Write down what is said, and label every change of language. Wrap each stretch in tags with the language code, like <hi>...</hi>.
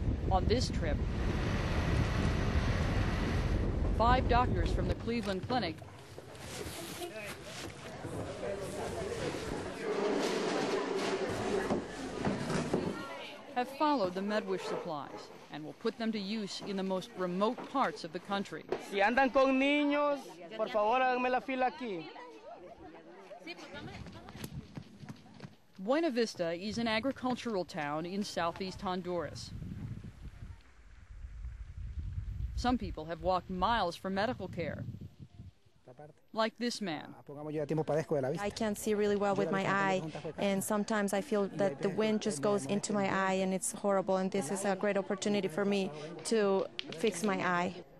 <en>On this trip, 5 doctors from the Cleveland Clinic have followed the MedWish supplies and will put them to use in the most remote parts of the country.</en> <es>Si andan con niños, por favor, háganme la fila aquí.</es> <en>Buena Vista is an agricultural town in southeast Honduras. Some people have walked miles for medical care. Like this man. I can't see really well with my eye, and sometimes I feel that the wind just goes into my eye and it's horrible, and this is a great opportunity for me to fix my eye.</en>